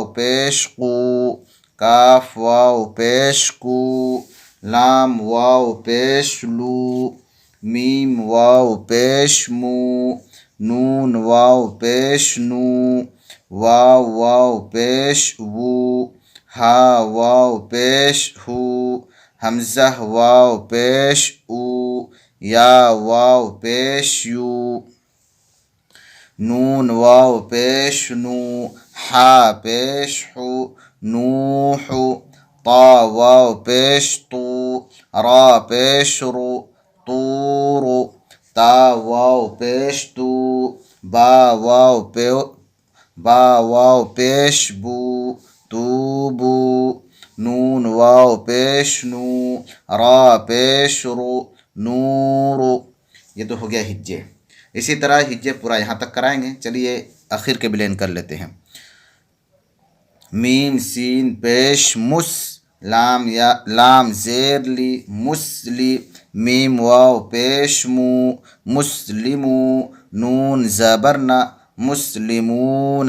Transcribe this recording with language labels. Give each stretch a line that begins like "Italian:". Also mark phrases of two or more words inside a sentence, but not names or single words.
Urdu: پیش قو، کاف واو پیش کو، لام واو پیش لو، میم واو پیش مو، نون واو پیش نو، واو واو پیش وو، ہا واو پیش ہو، حمزہ واو پیش او، یا واو پیش یو، نون واو پیش نو، حا پیش حو، نوح، طا واو پیش طو، را پیش رو، طور، تا واو پیش تو، با واو پیش بو، توبو، نون واو پیش نو، را پیش رو، نور. یہ تو ہو گیا ہجے. اسی طرح ہجے پورا یہاں تک کرائیں گے. چلیے آخر کے بلین کر لیتے ہیں. میم سین پیش مس، لام زیر لی، مسلی، میم واو پیش مو، مسلمو، نون زبرنا، مسلمون.